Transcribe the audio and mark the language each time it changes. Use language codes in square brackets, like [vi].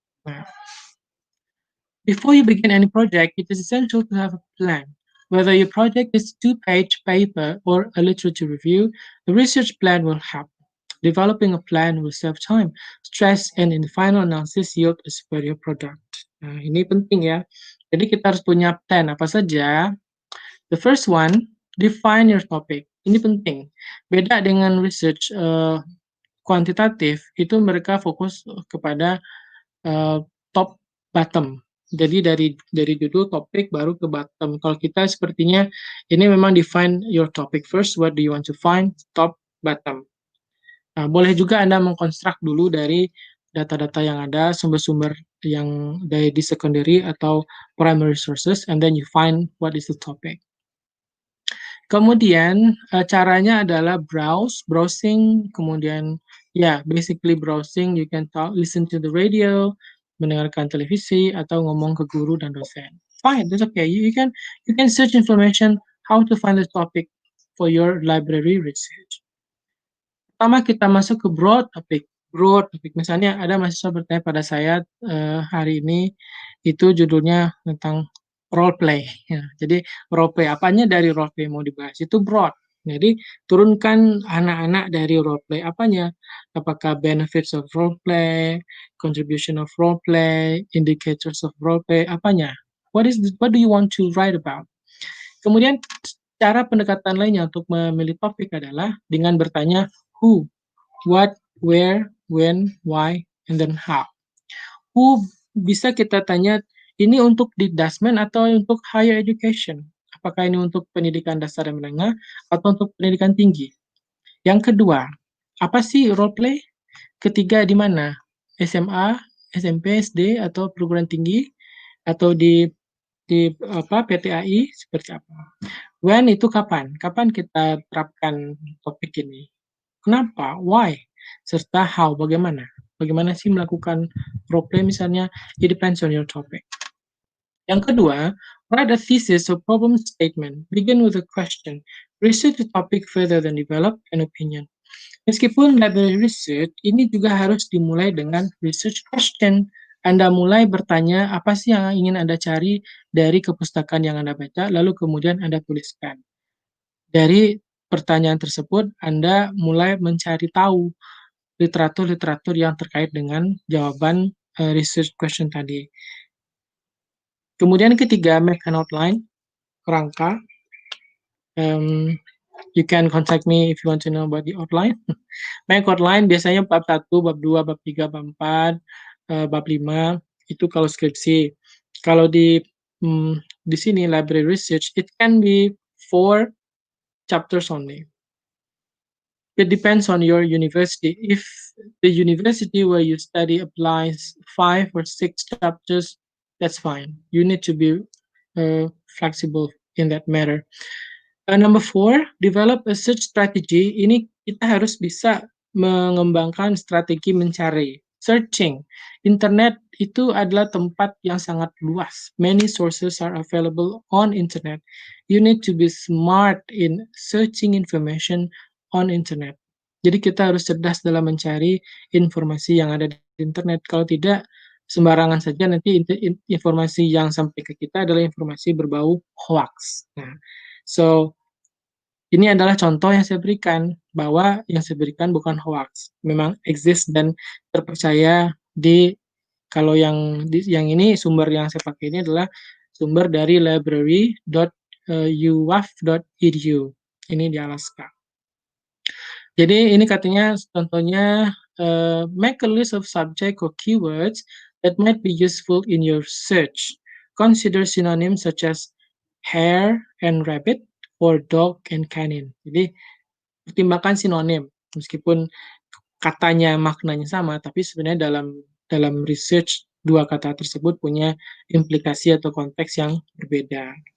[en] Nah, before you begin any project, it is essential to have a plan. Whether your project is a two-page paper or a literature review, the research plan will help. Developing a plan will save time, stress, and in the final analysis yield a superior product. [id] Nah, ini penting ya. Jadi kita harus punya plan apa saja. [en] The first one, define your topic. [id] Ini penting. Beda dengan research kuantitatif, itu mereka fokus kepada top bottom. Jadi dari judul topik baru ke bottom. Kalau kita sepertinya ini memang [en] define your topic first, what do you want to find, top, bottom. [id] Nah, boleh juga Anda mengkonstruk dulu dari data-data yang ada, sumber-sumber yang dari di secondary atau primary sources, [en] and then you find what is the topic. [id] Kemudian caranya adalah browsing, kemudian basically browsing, [en] you can listen to the radio, [id] mendengarkan televisi atau ngomong ke guru dan dosen. [en] Fine, that's okay. You can search information how to find the topic for your library research. [id] Pertama kita masuk ke broad topic. Broad topic, misalnya ada mahasiswa bertanya pada saya hari ini, itu judulnya tentang role play. Ya. Jadi role play, apanya dari role play mau dibahas? Itu broad. Jadi turunkan anak-anak dari role play apanya? Apakah [en] benefits of role play, [id] contribution of role play, indicators of role play, apanya? [en] What do you want to write about? [id] Kemudian cara pendekatan lainnya untuk memilih topik adalah dengan bertanya [en] who, what, where, when, why, and then how. [id] Who bisa kita tanya ini untuk di Dasmen atau untuk higher education? Apakah ini untuk pendidikan dasar dan menengah atau untuk pendidikan tinggi? Yang kedua, apa sih role play? Ketiga, di mana? SMA, SMP, SD, atau perguruan tinggi? Atau di PTAI seperti apa? When itu kapan? Kapan kita terapkan topik ini? Kenapa? Why? Serta how? Bagaimana? Bagaimana sih melakukan role play misalnya? [en] It depends on your topic. [id] Yang kedua, [en] write a thesis or problem statement. Begin with a question. Research the topic further than develop an opinion. [id] Meskipun library research, ini juga harus dimulai dengan research question. Anda mulai bertanya apa sih yang ingin Anda cari dari kepustakaan yang Anda baca, lalu kemudian Anda tuliskan. Dari pertanyaan tersebut, Anda mulai mencari tahu literatur-literatur yang terkait dengan jawaban research question tadi. Kemudian ketiga, [en] make an outline, [id] kerangka. [en] You can contact me if you want to know about the outline. [id] Make outline biasanya bab 1, bab 2, bab 3, bab 4, bab 5, itu kalau skripsi. Kalau di sini library research, [en] it can be 4 chapters only. It depends on your university. If the university where you study applies 5 or 6 chapters, that's fine. You need to be flexible in that matter. Number 4, develop a search strategy. [id] Ini kita harus bisa mengembangkan strategi mencari. Searching. Internet itu adalah tempat yang sangat luas. [en] Many sources are available on internet. You need to be smart in searching information on internet. [id] Jadi kita harus cerdas dalam mencari informasi yang ada di internet. Kalau tidak, sembarangan saja nanti informasi yang sampai ke kita adalah informasi berbau hoax. Nah, so Ini adalah contoh yang saya berikan, bahwa yang saya berikan bukan hoax, memang exist dan terpercaya kalau yang ini sumber yang saya pakai ini adalah sumber dari library.uwaf.edu. Ini di Alaska. Jadi ini katanya contohnya, [en] make a list of subject or keywords that might be useful in your search. Consider synonyms such as hare and rabbit or dog and canine. [id] Jadi pertimbangkan sinonim, meskipun katanya maknanya sama, tapi sebenarnya dalam research dua kata tersebut punya implikasi atau konteks yang berbeda.